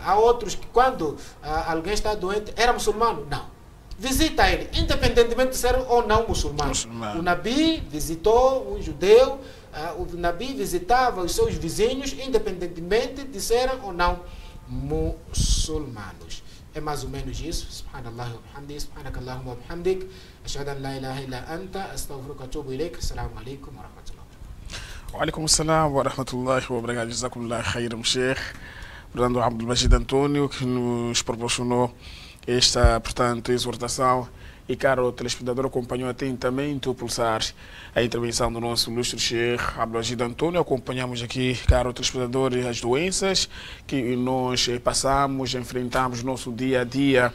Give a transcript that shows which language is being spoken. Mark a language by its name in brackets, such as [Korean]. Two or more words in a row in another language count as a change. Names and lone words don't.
[Portuguese] Há outros que quando alguém está doente, era muçulmano? Não. Visita ele, independentemente de ser ou não muçulmano. O Nabi visitou um judeu, o Nabi visitava os seus vizinhos, independentemente de serem ou não muçulmanos. É mais ou menos isso. [Arabic] سبحان الله وبحمدك سبحانك اللهم وبحمدك أشهد أن لا إله إلا أنت أستغفرك وأتوب إليك. السلام عليكم ورحمة الله. وعليكم السلام ورحمة الله وبركاته جزاكم الله خيرا شيخ. [Portuguese] Portanto, Abdelmajid Antônio, que nos proporcionou esta, portanto, exortação. E, caro telespectador, acompanhou atentamente o pulsar a intervenção do nosso ilustre Sheikh Abdelmajid Antônio. Acompanhamos aqui, caro telespectador, as doenças que nós passamos, enfrentamos no nosso dia a dia.